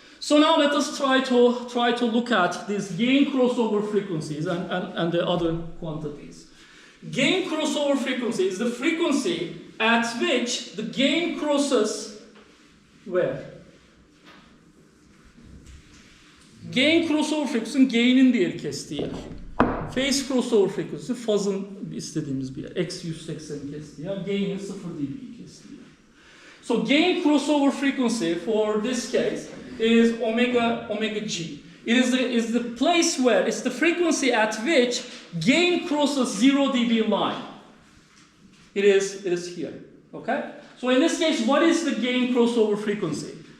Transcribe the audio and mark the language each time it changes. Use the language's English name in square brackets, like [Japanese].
[English] So now let us try to look at these gain crossover frequencies and the other quantities. Gain crossover frequency is the frequency at which the gain crosses where? [Turkish] Gain crossover frequency gain'in diğeri kestiği yer. Phase crossover frequency fazın istediğimiz bir yer. X 180'i kestiği yer. Gain'in 0 dB'yi kestiği yer. [English] So gain crossover frequency for this case is omega G. It is the place where it's the frequency at which gain crosses 0 dB line. It is here. Okay? So in this case, what is the gain crossover frequency?